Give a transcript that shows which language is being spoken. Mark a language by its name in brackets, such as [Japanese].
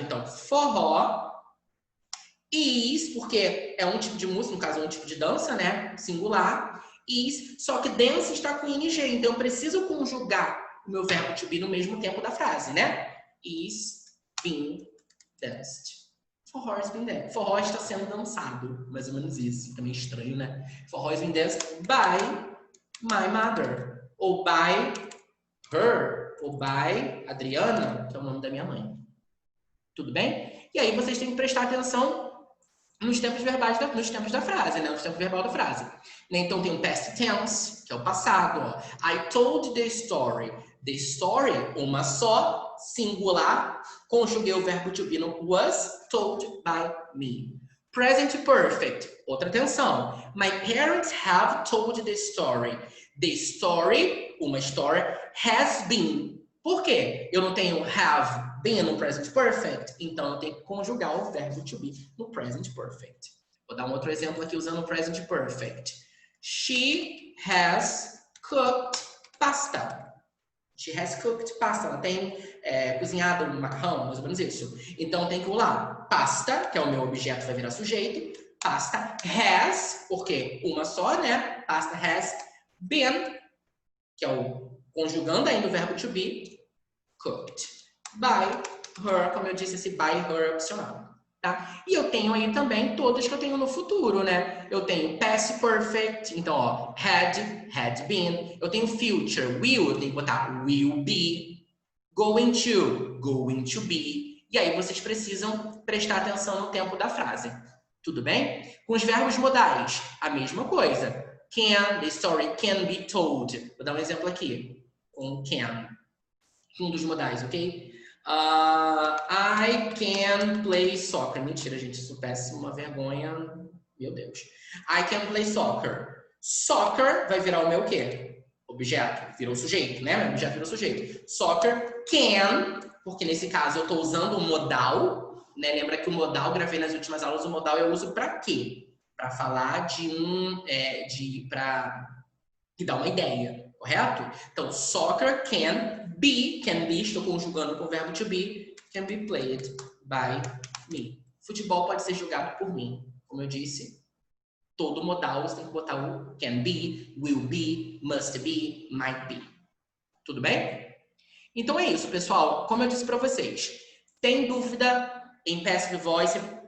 [Portuguese] Então, forró is, porque é um tipo de música, no caso é um tipo de dança, né? Singular. Is, só que dance está com ing, então eu preciso conjugar o meu verbo to be no mesmo tempo da frase, né? [English] Is being danced. Forró is being danced. [Portuguese] Forró está sendo dançado, mais ou menos isso. Também estranho, né? [English] Forró is being danced by my mother. Ou by her. [Portuguese] Ou by Adriana, que é o nome da minha mãe. Tudo bem? E aí vocês têm que prestar atenção nos tempos verbais, nos tempos da frase, né? Nos tempos verbal da frase. Então tem o past tense, que é o passado. Ó. [English] I told the story. The story, [Portuguese] uma só, singular. Conjuguei o verbo to be no [English] was told by me. [Portuguese] Present perfect, outra atenção. [English] My parents have told the story. The story, [Portuguese] uma história, [English] has been. [Portuguese] Por quê? Eu não tenho have been no present perfect, então eu tenho que conjugar o verbo to be no present perfect. Vou dar um outro exemplo aqui usando o present perfect. [English] She has cooked pasta. She has cooked pasta. [Portuguese] Ela tem cozinhado um macarrão, mais ou menos isso. Então tem que pular pasta, que é o meu objeto, vai virar sujeito. Pasta has, porque uma só, né? Pasta has been, que é o conjugando ainda o verbo to be, cooked. By her, como eu disse, esse by her é opcional. Tá? E eu tenho aí também todas que eu tenho no futuro, né? Eu tenho past perfect, então, ó, had been. Eu tenho future, will, eu tenho que botar will be. Going to be. E aí vocês precisam prestar atenção no tempo da frase. Tudo bem? Com os verbos modais, a mesma coisa. [English] Can, the story can be told. [Portuguese] Vou dar um exemplo aqui. Com can. Um dos modais, ok? [English] I can play soccer. [Portuguese] Mentira, gente, isso é péssimo, uma vergonha. Meu Deus. [English] I can play soccer. [Portuguese] Soccer vai virar o meu quê? Objeto. Virou sujeito, né? O objeto virou sujeito. Soccer can, porque nesse caso eu estou usando o modal, né? Lembra que o modal, gravei nas últimas aulas, o modal eu uso para quê? para falar para dar uma ideia, correto? Então, soccer can be, estou conjugando com o verbo to be, [English] can be played by me. [Portuguese] Futebol pode ser jogado por mim, como eu disse. Todo modal você tem que botar o can be, will be, must be, might be. Tudo bem? Então é isso, pessoal. Como eu disse para vocês, tem dúvida em passive voice?